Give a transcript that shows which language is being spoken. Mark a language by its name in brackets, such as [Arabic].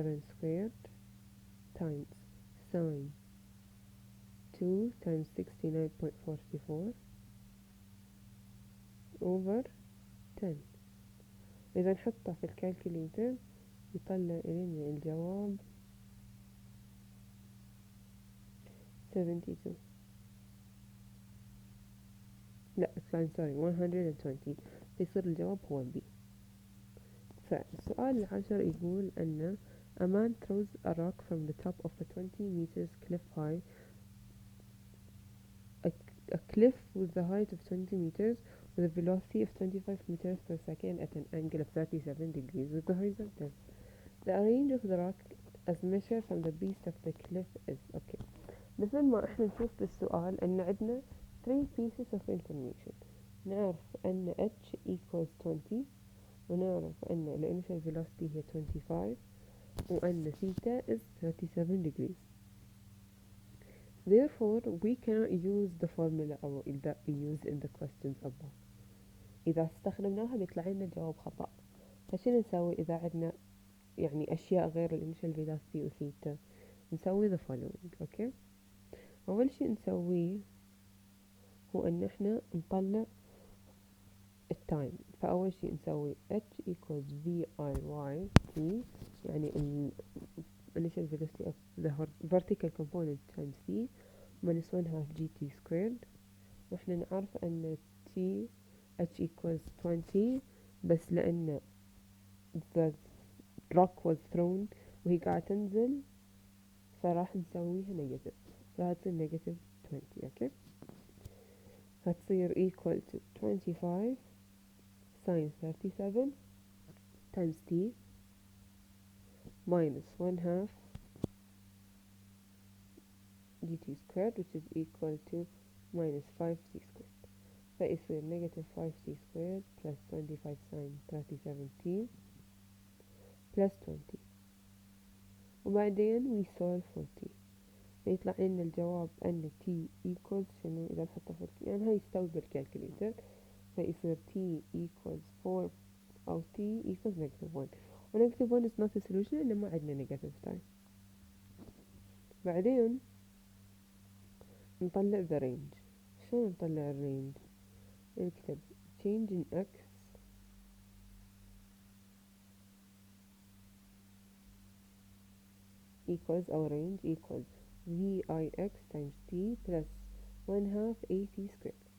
[English] squared times sine 2 times 69.44 over 10. [Arabic] إذا نحطه في الكالكوليتر يطلع لنا الجواب 72. لا [English] sorry [Arabic] 120. فيصير الجواب هو B. فالسؤال العاشر يقول أن [English] a man throws a rock from the top of a 20 meters cliff high, a cliff with the height of 20 meters with a velocity of 25 meters per second at an angle of 37 degrees with the horizontal. The range of the rock as measured from the base of the cliff is. okay. [Arabic] مثل ما احنا نشوف بالسؤال ان عندنا [English] 3 pieces of information. [Arabic] نعرف ان h equals 20 ونعرف ان ال initial velocity هي 25 وان [English] theta is 37 degrees. Therefore we cannot use the formula that we used in the questions above. [Arabic] إذا استخدمناها بيطلع لنا الجواب خطأ. فشنو نسوي إذا عندنا يعني أشياء غير ال initial velocity و theta؟ نسوي [English] the following. okay. [Arabic] أول شيء نسويه هو إن إحنا نطلع التايم. فأول شيء نسوي [English] h equals v I y t [Arabic] يعني [English] initial velocity of the vertical component times c minus 1 half gt squared. [Arabic] وإحنا نعرف أن t h equals 20 بس لأن [English] the rock was thrown [Arabic] وهي قاعدة تنزل فراح نسويها نيجاتيف، فراح تصير نيجاتيف 20. اوكي، هتصير [English] equal to 25 sin 37 times t minus 1/2 dt squared, which is equal to minus 5t squared. [Arabic] فيصير [English] negative 5t squared plus 25 sin 37t plus 20. [Arabic] وبعدين [English] we solve for t، [Arabic] فيطلع لنا الجواب أن t equals شنو إذا نحطه في يعني هاي يستوي بالكالكوليتر، فيصير t equals 4 أو t equals negative 1. [English] و negative 1 is not a solution [Arabic] لأن ما عندنا [English] negative time. [Arabic] بعدين نطلع [English] the range. [Arabic] شلون نطلع الرينج؟ نكتب [English] change in x equals our range equals vix times t plus 1/2 at squared.